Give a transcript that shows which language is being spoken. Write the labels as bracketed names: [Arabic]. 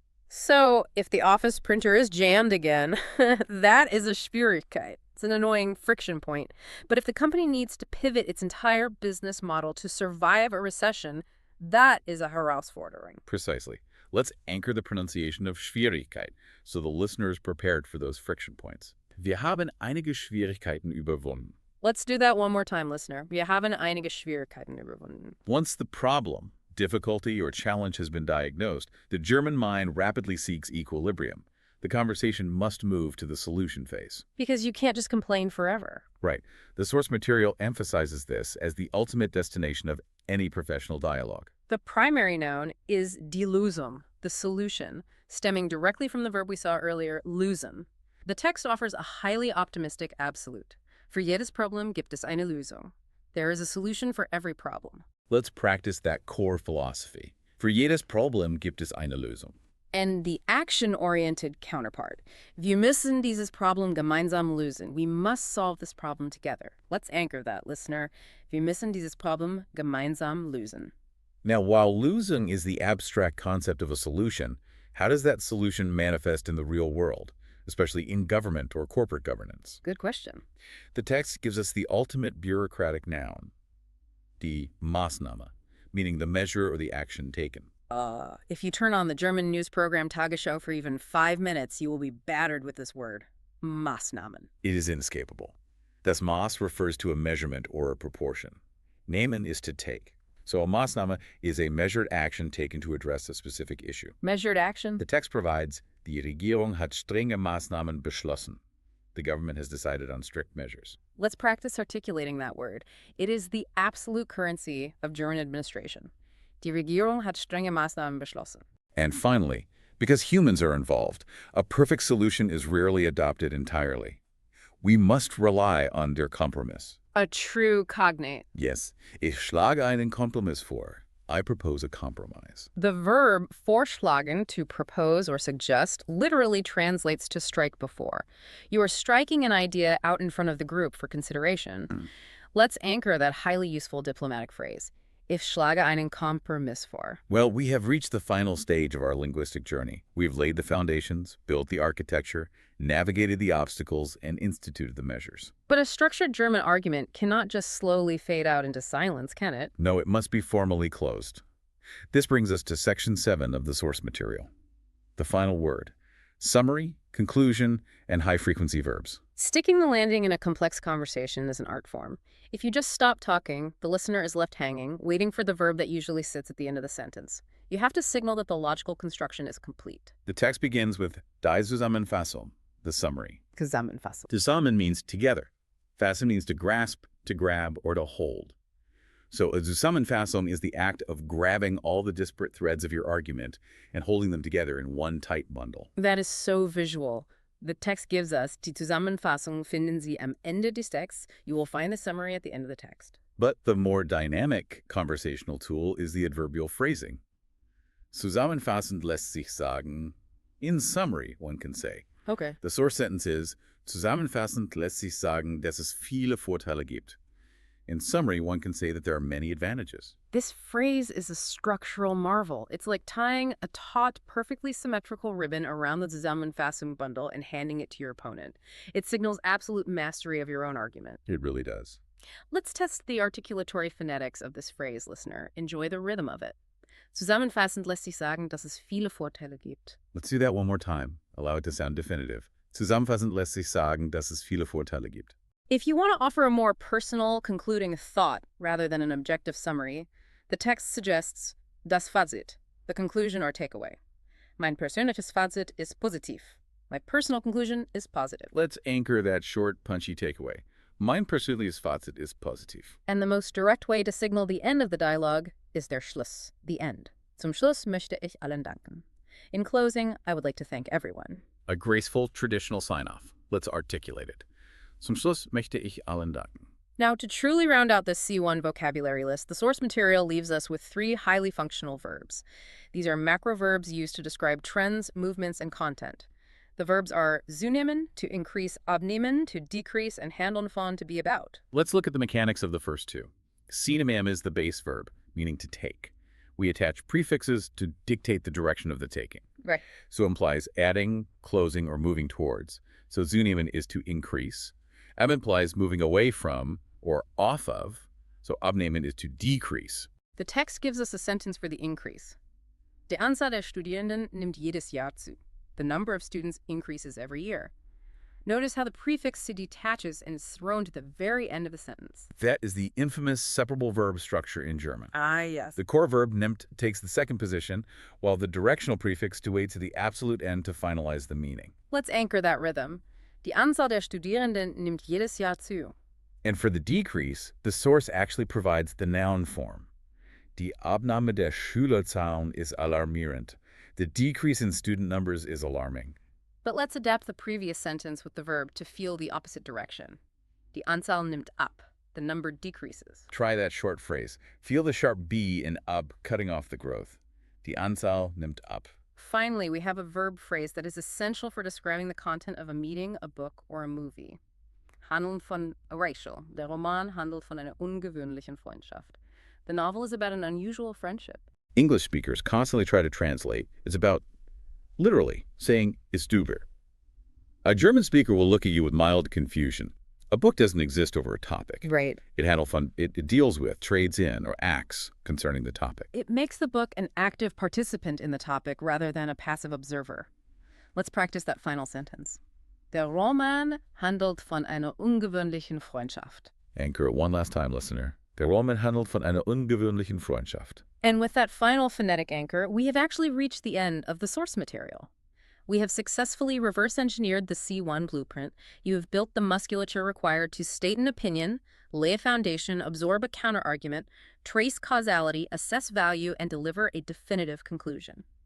[English] So, if the office printer is jammed again, that is a Schwierigkeit. It's an annoying friction point. But if the company needs to pivot its entire business model to survive a recession, that is a Herausforderung. Precisely. Let's anchor the pronunciation of Schwierigkeit so the listener is prepared for those friction points. [German] Wir haben einige Schwierigkeiten überwunden. [English] Let's do that one more time, listener. [German] Wir haben einige Schwierigkeiten überwunden. [English] Once the problem, difficulty, or challenge has been diagnosed, the German mind rapidly seeks equilibrium. The conversation must move to the solution phase. Because you can't just complain forever. Right. The source material emphasizes this as the ultimate destination of any professional dialogue. The primary noun is die Lösung, the solution, stemming directly from the verb we saw earlier, lösen. The text offers a highly optimistic absolute. [German] Für jedes Problem gibt es eine Lösung. [English] There is a solution for every problem. Let's practice that core philosophy. [German] Für jedes Problem gibt es eine Lösung. [English] And the action-oriented counterpart. [German] Wir müssen dieses Problem gemeinsam lösen. [English] We must solve this problem together. Let's anchor that, listener. [German] Wir müssen dieses Problem gemeinsam lösen. [English] Now, while losing is the abstract concept of a solution, how does that solution manifest in the real world, especially in government or corporate governance? Good question. The text gives us the ultimate bureaucratic noun, die Maßnahme, meaning the measure or the action taken. If you turn on the German news program Tagesschau for even 5 minutes, you will be battered with this word, Maßnahmen. It is inescapable. Das Maß refers to a measurement or a proportion. Nehmen is to take. So a Maßnahme is a measured action taken to address a specific issue. Measured action? The text provides, [German] Die Regierung hat strenge Maßnahmen beschlossen. [English] The government has decided on strict measures. Let's practice articulating that word. It is the absolute currency of German administration. [German] Die Regierung hat strenge Maßnahmen beschlossen. [English] And finally, because humans are involved, a perfect solution is rarely adopted entirely. We must rely on der Kompromiss. A true cognate. [German] Yes, ich schlage einen Kompromiss vor. [English] I propose a compromise. The verb vorschlagen, to propose or suggest, literally translates to strike before. You are striking an idea out in front of the group for consideration. Let's anchor that highly useful diplomatic phrase. [German] Ich schlage einen Kompromiss vor. [English] Well, we have reached the final stage of our linguistic journey. We've laid the foundations, built the architecture, navigated the obstacles, and instituted the measures. But a structured German argument cannot just slowly fade out into silence, can it? No, it must be formally closed. This brings us to Section 7 of the source material. The final word. Summary, conclusion, and high-frequency verbs. Sticking the landing in a complex conversation is an art form. If you just stop talking, the listener is left hanging, waiting for the verb that usually sits at the end of the sentence. You have to signal that the logical construction is complete. The text begins with Die Zusammenfassung, the summary. [German] Zusammenfassung. [English] Zusammen means together. Fassen means to grasp, to grab, or to hold. So a Zusammenfassung is the act of grabbing all the disparate threads of your argument and holding them together in one tight bundle. That is so visual. The text gives us, [German] die Zusammenfassung finden Sie am Ende des Texts. [English] You will find the summary at the end of the text. But the more dynamic conversational tool is the adverbial phrasing. Zusammenfassend lässt sich sagen, [German] in summary, one can say. [English] Okay. The source sentence is, [German] Zusammenfassend lässt sich sagen, dass es viele Vorteile gibt. [English] In summary, one can say that there are many advantages. This phrase is a structural marvel. It's like tying a taut, perfectly symmetrical ribbon around the Zusammenfassung bundle and handing it to your opponent. It signals absolute mastery of your own argument. It really does. Let's test the articulatory phonetics of this phrase, listener. Enjoy the rhythm of it. [German] Zusammenfassend lässt sich sagen, dass es viele Vorteile gibt. [English] Let's do that one more time. Allow it to sound definitive. [German] Zusammenfassend lässt sich sagen, dass es viele Vorteile gibt. [English] If you want to offer a more personal, concluding thought rather than an objective summary, the text suggests das Fazit, the conclusion or takeaway. [German] Mein persönliches Fazit ist positiv. [English] My personal conclusion is positive. Let's anchor that short, punchy takeaway. [German] Mein persönliches Fazit ist positiv. [English] And the most direct way to signal the end of the dialogue is der Schluss, the end. [German] Zum Schluss möchte ich allen danken. [English] In closing, I would like to thank everyone. A graceful traditional sign-off. Let's articulate it. [German] Zum Schluss möchte ich allen danken. [English] Now, to truly round out this C1 vocabulary list, the source material leaves us with 3 highly functional verbs. These are macro verbs used to describe trends, movements, and content. The verbs are zunehmen, to increase, abnehmen, to decrease, and handeln von, to be about. Let's look at the mechanics of the first two. Sinemam is the base verb, meaning to take. We attach prefixes to dictate the direction of the taking. Right. So it implies adding, closing, or moving towards. So zunehmen is to increase. Ab implies moving away from or off of. So abnehmen is to decrease. The text gives us a sentence for the increase. [German] Die Anzahl der Studierenden nimmt jedes Jahr zu. [English] The number of students increases every year. Notice how the prefix to detaches and is thrown to the very end of the sentence. That is the infamous separable verb structure in German. Ah, yes. The core verb nimmt takes the second position, while the directional prefix to waits at the absolute end to finalize the meaning. Let's anchor that rhythm. [German] Die Anzahl der Studierenden nimmt jedes Jahr zu. [English] And for the decrease, the source actually provides the noun form. [German] Die Abnahme der Schülerzahlen ist alarmierend. [English] The decrease in student numbers is alarming. But let's adapt the previous sentence with the verb to feel the opposite direction. [German] Die Anzahl nimmt ab. [English] The number decreases. Try that short phrase. Feel the sharp B in ab cutting off the growth. [German] Die Anzahl nimmt ab. [English] Finally, we have a verb phrase that is essential for describing the content of a meeting, a book, or a movie. [German] Handeln von Rachel. Der Roman handelt von einer ungewöhnlichen Freundschaft. [English] The novel is about an unusual friendship. English speakers constantly try to translate. It's about, literally, saying [German] ist über. [English] A German speaker will look at you with mild confusion. A book doesn't exist over a topic. Right. It deals with, trades in, or acts concerning the topic. It makes the book an active participant in the topic rather than a passive observer. Let's practice that final sentence. [German] Der Roman handelt von einer ungewöhnlichen Freundschaft. [English] Anchor it one last time, listener. [German] Der Roman handelt von einer ungewöhnlichen Freundschaft. [English] And with that final phonetic anchor, we have actually reached the end of the source material. We have successfully reverse-engineered the C1 blueprint. You have built the musculature required to state an opinion, lay a foundation, absorb a counterargument, trace causality, assess value, and deliver a definitive conclusion.